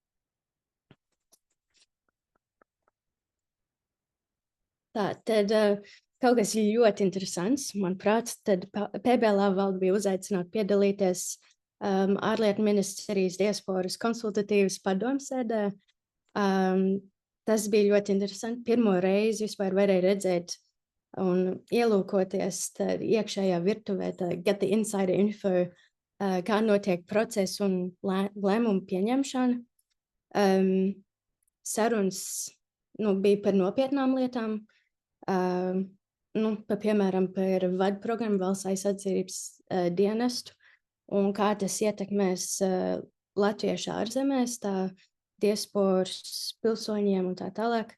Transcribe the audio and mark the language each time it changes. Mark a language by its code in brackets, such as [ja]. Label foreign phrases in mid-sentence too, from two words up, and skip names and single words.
[lv] Tad kaut kas ļoti interesants, manuprāt, tad PBLA valde bija uzaicināta piedalīties ārlietu ministrijas diasporas konsultatīvas padomsēdē. Tas bija ļoti interesanti. Pirmo reizi vispār varēja redzēt un ielūkoties iekšējā virtuvē, [en] get the insider info, [lv] kā notiek process un lēmumu pieņemšana. Sarunas bija par nopietnām lietām, piemēram, par vadu programmu valsts aizsardzības dienestu un kā tas ietekmēs latviešu ārzemēs, tā diasporas pilsoņiem un tā tālāk.